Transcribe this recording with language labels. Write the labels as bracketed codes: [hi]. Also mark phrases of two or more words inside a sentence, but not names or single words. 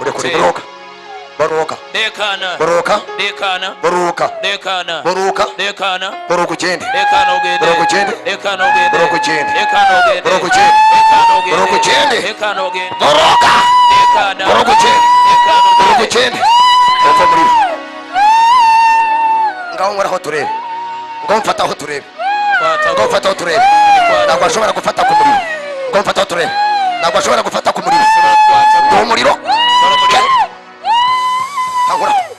[rw] urekure Boruka. Dekana. Boruka. Dekana. Boruka. Dekana. Boruka. Dekana. Boruku chende. Dekana ogende. Boruku chende. Dekana ogende. Boruku chende. Dekana ogende. Boruku chende. Dekana ogende. Boruku chende. Dekana ogende. Boruka. Dekana. Boruku chende. Dekana Boruku ogende. chende. Umva muriro. Ngaho ngora ho turebe. Ngaho mfata ho turebe. Ngaho mfata ho turebe. Ntabwo ashobora gufata ku muriro. Ngaho mfata ho turebe. Ntabwo ashobora gufata ku muriro. Ndi umuriro. Tangura.